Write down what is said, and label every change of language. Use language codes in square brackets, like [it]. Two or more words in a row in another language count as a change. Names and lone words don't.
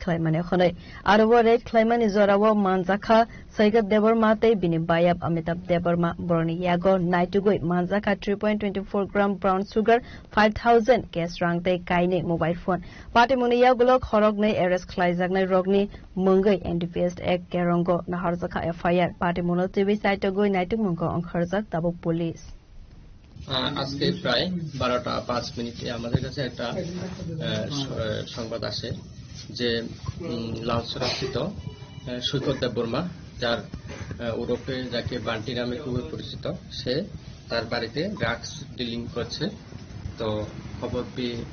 [trp] Claimane Hone Arawa Red Claimane Zorawo Manzaka Saiga Debermate Bini Bayab Amitab Deberma Borni Yago Naitugui Manzaka 3.24 [en] gram brown sugar [trp] 5,000 gas rangte Kaine [en] mobile phone [trp] Patimoni Yagulok Horogne Eres Klaizagne Rogni Mungai NDPS Ek Kerongo Naharzaka FIR Patimono [en] TV site [trp] গই নাইটুক মঙ্গ অংখরজাক তাবুক পুলিশ [bn] আজকে প্রায় 12:05 মিনিটে আমাদের কাছে একটা সংবাদ আসে যে লালসরাস্থিত সৈকত দেববর্মা যার ওরফে যাকে বান্টি নামে খুবই পরিচিত সে তার বাড়িতে [en] drugs dealing [bn] করছে তো খবর পেয়ে